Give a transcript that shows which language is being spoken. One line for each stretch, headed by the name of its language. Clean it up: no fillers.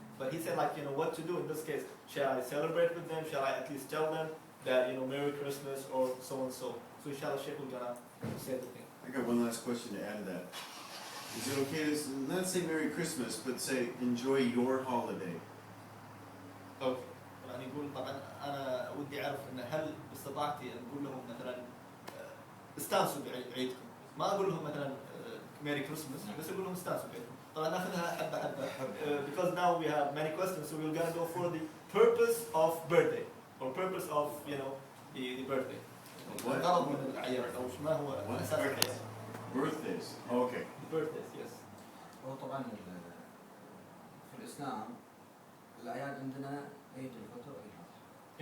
English: But he said, what to do in this case. Shall I celebrate with them? Shall I at least tell them that, Merry Christmas or so and so? So inshallah, Shaykh will gonna say the thing. I got one last question to add to that. Is it okay to not say Merry Christmas, but say enjoy your holiday? Okay.
Arabic: يعني يقول طبعا انا ودي اعرف ان هل باستطاعتي ان اقول لهم مثلا استانسوا بعيدكم. ما اقول لهم مثلا
English: Merry Christmas
Arabic: بس اقول لهم استانسوا بعيدكم. طبعا ناخذها حبه حبه.
English: Because now we have many questions, so we're gonna go for the purpose of birthday or purpose of the birthday.
Arabic: الغرض من الأعياد أو ما هو أساس الأعياد.
English: Birthdays. Okay. Birthdays, yes.
Arabic: هو طبعا في الإسلام الأعياد عندنا عيد الفطر وعيد الأضحى.